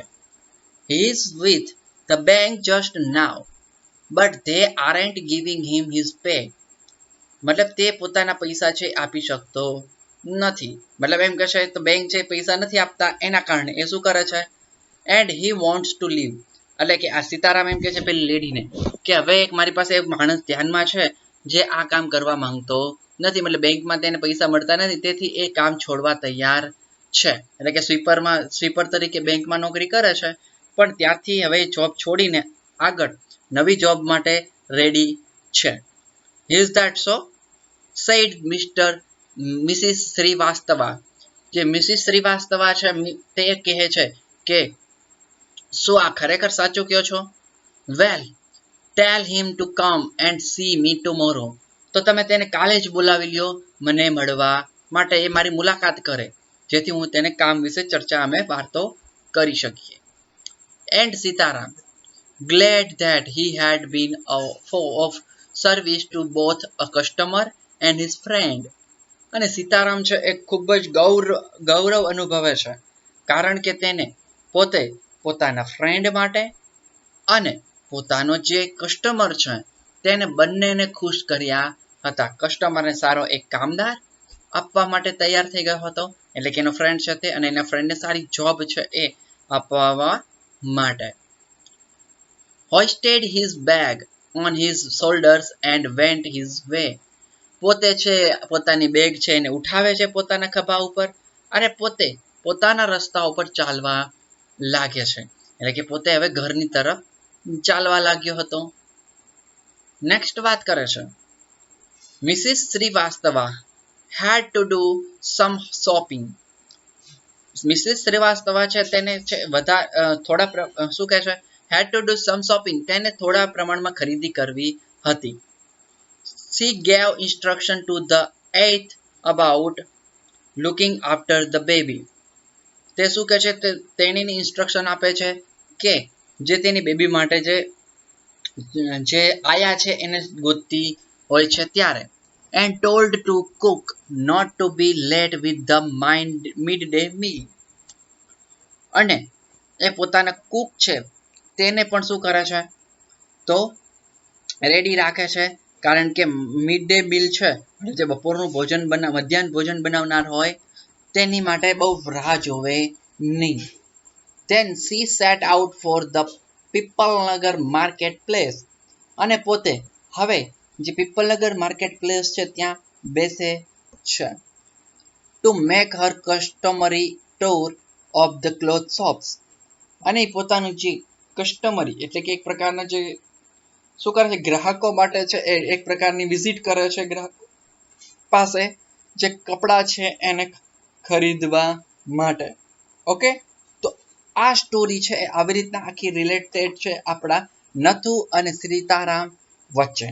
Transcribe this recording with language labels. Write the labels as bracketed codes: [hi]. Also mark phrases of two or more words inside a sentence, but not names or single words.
[en] He is with the bank just now, but they aren't giving him his pay. [gu] મતલબ તે પોતાના પૈસા છે આપી શકતો નથી, મતલબ એમ કહે છે તો બેંક છે પૈસા નથી આપતા, એના કારણે એ શું કરે છે, [en] and he wants to leave. [gu] એટલે કે આ સીતારામ એમ કહે છે પેલી લેડીને કે હવે એક મારી પાસે એક માણસ ધ્યાનમાં છે જે આ કામ કરવા માંગતો નથી, મતલબ બેંકમાં તેને પૈસા મળતા નથી, તેથી એ કામ છોડવા તૈયાર છે. એટલે કે સ્વીપર તરીકે બેંકમાં નોકરી કરે છે, પણ ત્યાંથી હવે જોબ છોડીને આગળ નવી જોબ માટે રેડી છે. [en] Is that so? said મિસિસ શ્રીવાસ્તવા. [gu] જે મિસિસ શ્રીવાસ્તવા છે તે કહે છે કે શું આ ખરેખર સાચું કહો છો? [en] Well, tell him to come and see me tomorrow. [gu] તો તમે તેને કાલે જ બોલાવી લ્યો મને મળવા માટે, એ મારી મુલાકાત કરે, જેથી હું તેને કામ વિશે ચર્ચા અમે વાર્તો કરી શકીએ. [en] And સીતારામ, glad that he had been of service to both a customer and his friend. [gu] અને સીતારામ છે એ ખૂબ જ ગૌરવ અનુભવે છે, કારણ કે તેને પોતે પોતાના ફ્રેન્ડ માટે અને પોતાનો જે કસ્ટમર છે તેને બંનેને ખુશ કર્યા હતા. કસ્ટમરને સારો એક કામદાર આપવા માટે તૈયાર થઈ ગયો હતો, એટલે કે એનો ફ્રેન્ડ છે તે, અને એના ફ્રેન્ડને સારી જોબ છે એ આપવા માટે. [en] Hoisted his bag on his shoulders and went his way. [gu] પોતે છે પોતાની બેગ છે એને ઉઠાવે છે પોતાના ખભા ઉપર અને પોતે પોતાના રસ્તા ઉપર ચાલવા લાગે છે, એટલે કે પોતે હવે ઘરની તરફ ચાલવા લાગ્યો હતો. નેક્સ્ટ વાત કરે છે, [en] મિસિસ શ્રીવાસ્તવા had to do some shopping. [gu] મિસિસ શ્રીવાસ્તવા છે તેને છે થોડા શું કહે છે, [en] had to do some shopping, [gu] તેને થોડા પ્રમાણમાં ખરીદી કરવી હતી. [en] She gave instruction to the eighth about looking after the baby. [gu] તે શું કહે છે, તેણીની ઇન્સ્ટ્રક્શન આપે છે કે જે તેની બેબી માટે જે આયા છે એને ગોતતી હોય છે ત્યારે. [en] And told to cook not to be late with the midday meal. [gu] અને એ પોતાના કુક છે તેને પણ શું કરે છે તો રેડી રાખે છે, કારણ કે [en] mid day meal [gu] છે જે બપોરનું ભોજન મધ્યાહન ભોજન બનાવનાર હોય તેની માટે બહુ રાહ જોવે નહીં. [en] Then she set out for the પીપલનગર માર્કેટ પ્લેસ. [gu] અને પોતે હવે જે પીપલનગર માર્કેટ પ્લેસ છે ત્યાં બેસે છે. [en] To make her customary tour of the cloth shops. [gu] અને પોતાનું જે કસ્ટમરી એટલે કે એક પ્રકારના જે શું કરે છે ગ્રાહકો માટે છે એ એક પ્રકારની વિઝિટ કરે છે ગ્રાહક પાસે જે કપડાં છે એને ખરીદવા માટે. ઓકે, તો આ સ્ટોરી છે એ આવી રીતના આખી રિલેટેડ છે આપણા નથુ અને સીતારામ વચ્ચે.